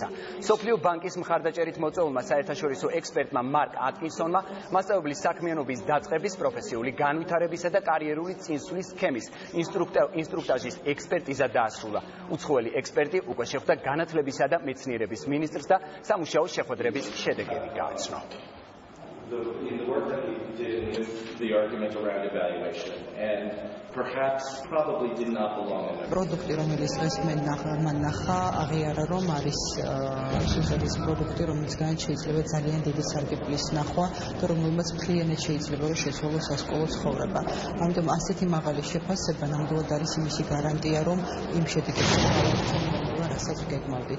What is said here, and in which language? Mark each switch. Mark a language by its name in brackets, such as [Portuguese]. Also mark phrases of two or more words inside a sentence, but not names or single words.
[Georgian] მსოფლიო ბანკის მხარდაჭერით მოწვეულმა საერთაშორისო ექსპერტმა მარკ ატკინსონმა მასწავლებლის საქმიანობის დაწყების, პროფესიული განვითარებისა და კარიერული წინსვლის სქემის ინსტრუქტაჟის ექსპერტიზა დაასრულა. უცხოელი ექსპერტი უკვე შეხვდა განათლებისა და მეცნიერების მინისტრს და სამუშაო შეხვედრების შედეგები გააცნო. [English] In the work that we did with the argument around evaluation, and perhaps probably did not belong in there. [Georgian] პროდუქტი, რომელიც დღეს მან ნახა, აღიარა, რომ არის სუზეთის პროდუქტი, რომელიცგან შეიძლება ძალიან დიდი სარგებლის ნახვა და რომელმაც მთლიანად შეიძლება რომ შეცვალოს სასკოლო ცხოვრება. ამიტომ ასეთი მაღალი შეფასება ნამდვილად არის იმისი გარანტია, რომ იმ შედეგებში რასაც გეგმავდით.